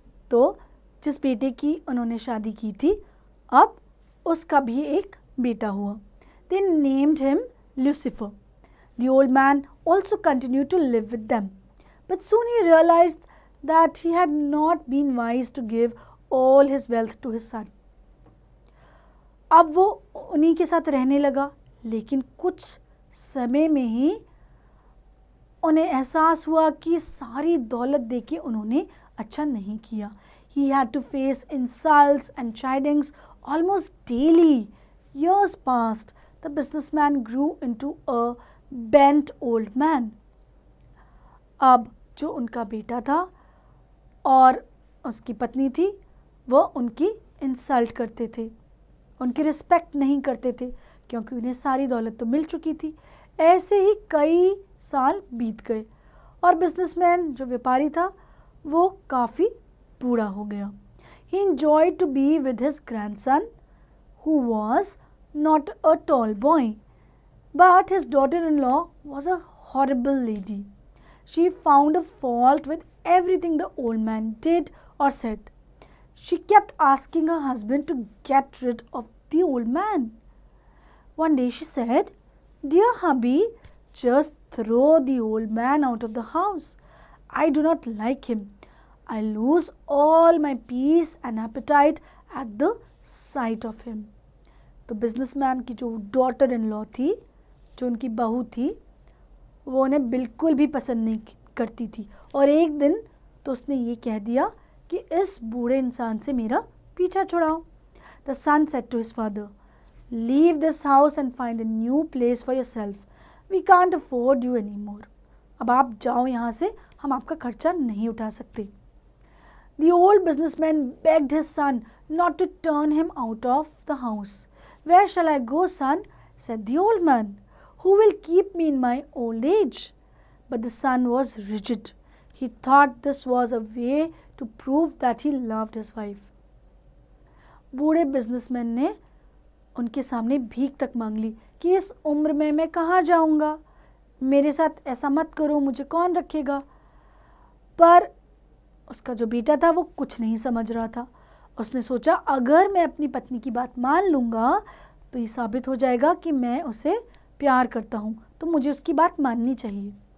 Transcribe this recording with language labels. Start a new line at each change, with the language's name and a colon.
Hindi: तो जिस बेटे की उन्होंने शादी की थी, अब उसका भी एक बेटा हुआ.
English: They named him Lucifer. The old man also continued to live with them, but soon he realized that he had not been wise to give all his wealth to his son.
Hindi: अब वो उन्हीं के साथ रहने लगा, लेकिन कुछ समय में ही उन्हें एहसास हुआ कि सारी दौलत देके उन्होंने अच्छा नहीं किया.
English: He had to face insults and chidings almost daily. Years passed. The businessman grew into a bent old man.
Hindi: अब जो उनका बेटा था और उसकी पत्नी थी, वह उनकी इंसल्ट करते थे, उनकी रिस्पेक्ट नहीं करते थे क्योंकि उन्हें सारी दौलत तो मिल चुकी थी. ऐसे ही कई साल बीत गए और बिजनेसमैन जो व्यापारी था वो काफ़ी बूढ़ा हो गया.
English: He enjoyed to be with his grandson, who was not a tall boy. But his daughter-in-law was a horrible lady. She found a fault with everything the old man did or said. She kept asking her husband to get rid of the old man. One day she said, "Dear hubby, just throw the old man out of the house. I do not like him. I lose all my peace and appetite at the sight of him."
Hindi: तो businessman की जो daughter in law थी, जो उनकी बहू थी, वो उन्हें बिल्कुल भी पसंद नहीं करती थी। और एक दिन तो उसने ये कह दिया कि इस बूढ़े इंसान से मेरा पीछा छुड़ाओ।
English: The son said to his father, "leave this house and find a new place for yourself. We can't afford you any more.
Hindi: अब आप जाओ यहाँ से, हम आपका खर्चा नहीं उठा सकते।
English: The old businessman begged his son not to turn him out of the house. "Where shall I go, son?" said the old man. "Who will keep me in my old age?" But the son was rigid. He thought this was a way to prove that he loved his wife.
Hindi: बूढ़े businessman ने उनके सामने भीख तक मांग ली कि इस उम्र में मैं कहाँ जाऊँगा, मेरे साथ ऐसा मत करो, मुझे कौन रखेगा। पर उसका जो बेटा था वो कुछ नहीं समझ रहा था। उसने सोचा, अगर मैं अपनी पत्नी की बात मान लूँगा तो ये साबित हो जाएगा कि मैं उसे प्यार करता हूँ, तो मुझे उसकी बात माननी चाहिए।